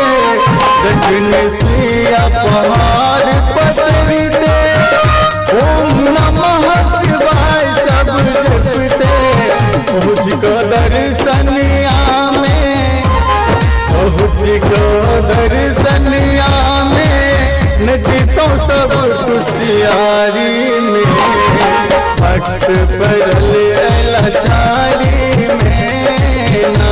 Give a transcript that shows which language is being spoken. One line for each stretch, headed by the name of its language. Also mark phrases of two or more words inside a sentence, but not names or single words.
Maithili: जखने सिया पहाड़ पर चढ़ते
Sanskrit: ओम नमः शिवाय
Maithili: सब जपते। पहुँच को दर्शनिया में, पहुँच को दर्शनिया में नचतो सब खुशियारी में। भक्त पड़ल लाचारी में ना।